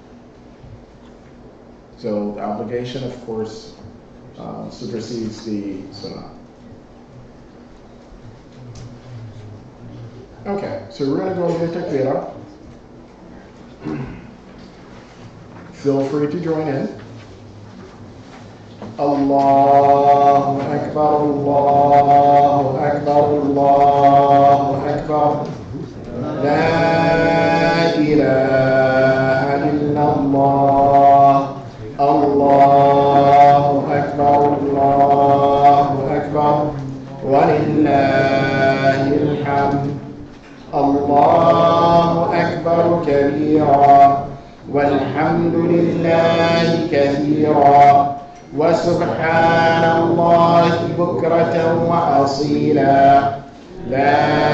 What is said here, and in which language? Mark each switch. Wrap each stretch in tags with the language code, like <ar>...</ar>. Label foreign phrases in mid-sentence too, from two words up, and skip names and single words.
<en>So the obligation, of course, supersedes the sunnah. Okay, so we're going to go over the takbirah. feel free to join in.</en> <ar>الله أكبر الله أكبر الله أكبر. لا إله إلا الله. الله أكبر الله أكبر. ولله الحمد. الله أكبر كبيرا. والحمد لله كثيرا وسبحان الله بكرة وأصيلا لا</ar>